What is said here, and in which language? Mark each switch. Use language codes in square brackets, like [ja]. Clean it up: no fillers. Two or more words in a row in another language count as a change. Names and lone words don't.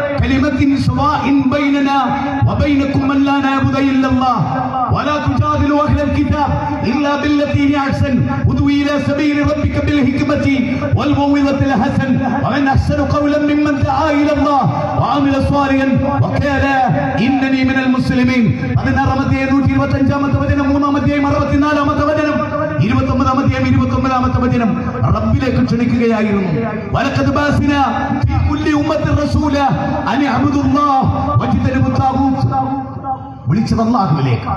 [ar] ولا تجادلوا أهل الكتاب إلا بالتي هي أحسن ادع إلى سبيل ربك بالحكمة والموعظة الحسنة ومن أحسن قولا ممن دعا إلى الله وعمل صالحا وقال إنني من المسلمين. [ml] 16-ാമത്തെ 125-ാമത്തെ വചനം, 3-ാമത്തെ 64-ാമത്തെ വചനം, 29-ാമത്തെ 29-ാമത്തെ വചനം റബ്ബിലേക്ക് ക്ഷണിക്കുകയായിരുന്നു. [ar] ولقد بعثنا في كل أمة رسولا أن اعبدوا الله واجتنبوا الطاغوت. [ml] വിളിച്ചത് അല്ലാഹുവിലേക്ക്.